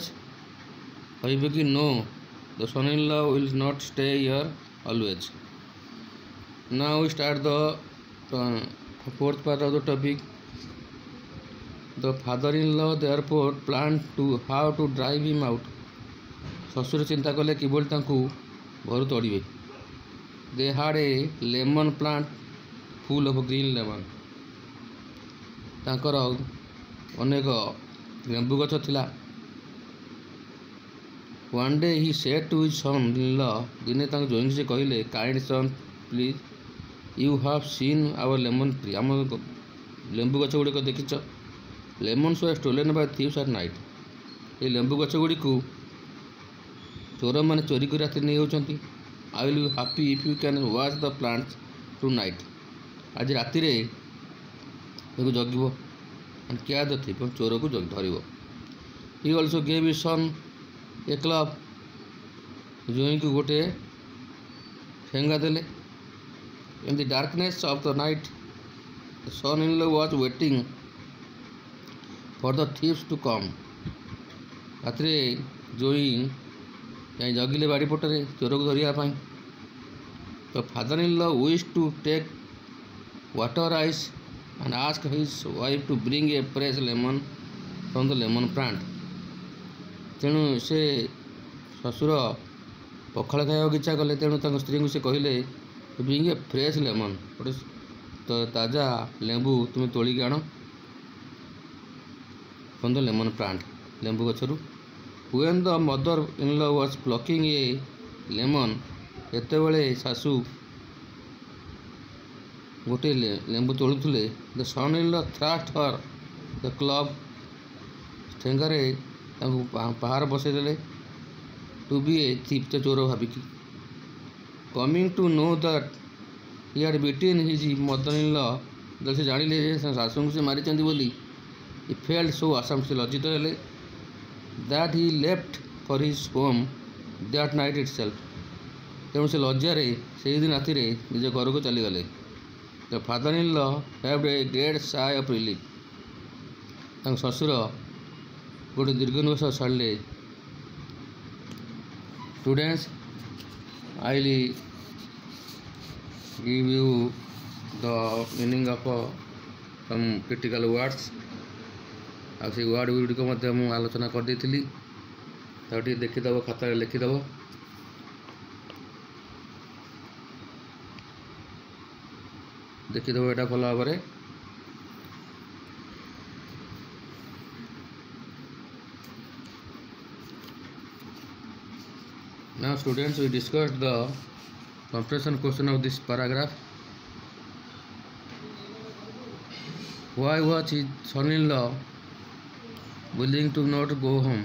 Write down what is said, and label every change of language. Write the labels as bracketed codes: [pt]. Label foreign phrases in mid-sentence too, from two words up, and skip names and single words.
[en] No, the son-in-law will not stay here always. Now we start the fourth part of the topic. The father-in-law therefore planned to how to drive him out. [or] ଶ୍ୱଶୁର ଚିନ୍ତା କଲେ କିଭଳି ତାଙ୍କୁ ଘରୁ ତଡ଼ିବେ. [en] They had a lemon plant full of green lemon. [or] ତାଙ୍କର ଅନେକ ଲେମ୍ବୁ ଗଛ ଥିଲା. [en] One day he said to his son-in-law, [or] ଦିନେ ତାଙ୍କ ଜ୍ୱାଇଁଙ୍କୁ ସେ କହିଲେ, [en] kind son, please, you have seen our lemon tree. [or] ଆମ ଲେମ୍ବୁ ଗଛ ଗୁଡ଼ିକ ଦେଖିଛ? [en] Lemons were stolen by thieves at night. [or] ଏ ଲେମ୍ବୁ ଗଛ ଗୁଡ଼ିକୁ ଚୋରମାନେ ଚୋରି କରି ରାତିରେ ନେଇଯାଉଛନ୍ତି. [en] I will be happy if you can watch the plants tonight. [or] ଆଜି ରାତିରେ ତାକୁ ଜଗିବ. [en] and care the thief, [or] ଚୋରକୁ ଧରିବ. [en] He also gave his son a club. [or] ଜ୍ୱାଇଁଙ୍କୁ ଗୋଟେ ଠେଙ୍ଗା ଦେଲେ. [en] In the darkness of the night, the son-in-law was waiting for the thieves to come. [or] ରାତିରେ ଜ୍ୱାଇଁ ଯାଇ ଜଗିଲେ ବାଡ଼ି ପଟରେ ଚୋରକୁ ଧରିବା ପାଇଁ. [en] The father-in-law wished to take water ice and asked his wife to bring a fresh lemon from the lemon plant. [or] ତେଣୁ ସେ ଶ୍ୱଶୁର ପଖାଳ ଖାଇବାକୁ ଇଚ୍ଛା କଲେ. ତେଣୁ ତାଙ୍କ ସ୍ତ୍ରୀଙ୍କୁ ସେ କହିଲେ, [en] bring a fresh lemon, [or] ଗୋଟେ ତାଜା ଲେମ୍ବୁ ତୁମେ ତୋଳିକି ଆଣ [en] from the lemon plant, [or] ଲେମ୍ବୁ ଗଛରୁ. [en] When the mother-in-law was plucking a lemon, [or] ଯେତେବେଳେ ଶାଶୁ ଗୋଟେ ଲେମ୍ବୁ ତୋଳୁଥିଲେ, [en] the son-in-law thrust her the club, [or] ଠେଙ୍ଗାରେ ତାଙ୍କୁ ପାହାର ବସେଇଦେଲେ. [en] To be a thief, [or] ଚୋର ଭାବିକି. [en] Coming to know that he had beaten his mother-in-law, [or] ସେ ଜାଣିଲେ ଯେ ଶାଶୁଙ୍କୁ ସେ ମାରିଛନ୍ତି ବୋଲି, [en] he felt so ashamed, [or] ସେ ଲଜ୍ଜିତ ହେଲେ, [en] that he left for his home that night itself. [or] ତେଣୁ ସେ ଲଜ୍ଜାରେ ସେହିଦିନ ରାତିରେ ନିଜ ଘରକୁ ଚାଲିଗଲେ. [en] The father-in-law had a great sigh of relief. [or] ତାଙ୍କ ଶ୍ୱଶୁର ଗୋଟେ ଦୀର୍ଘ ନିଶ୍ୱାସ ଛାଡ଼ିଲେ. [en] Students, I will give you the meaning of some critical words. [or] ଆଉ ସେଇ ୱାର୍ଡ଼ ଗୁଡ଼ିକ ମଧ୍ୟ ମୁଁ ଆଲୋଚନା କରିଦେଇଥିଲି. ତାକୁ ଟିକେ ଦେଖିଦେବ, ଖାତାରେ ଲେଖିଦେବ. ଦେଖିଦେବ ଏଇଟା ଭଲ ଭାବରେ. [en] Now students, we discussed the comprehension question of this paragraph. Why was his son-in-law willing to not go home?